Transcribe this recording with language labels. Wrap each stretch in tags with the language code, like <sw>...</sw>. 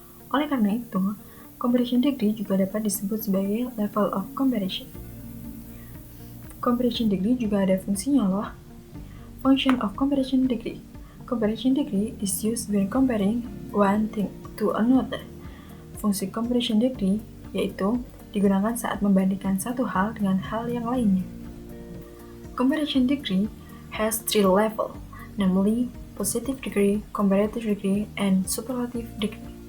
<id>Oleh karena itu, comparison degree juga dapat disebut sebagai level of comparison. Comparison degree juga ada fungsinya loh.</id> <en>Function of comparison degree. Comparison degree is used when comparing one thing to another.</en> <id>Fungsi comparison degree yaitu digunakan saat membandingkan satu hal dengan hal yang lainnya.</id> <en>Comparison degree has three levels, namely positive degree, comparative degree, and superlative degree.</en>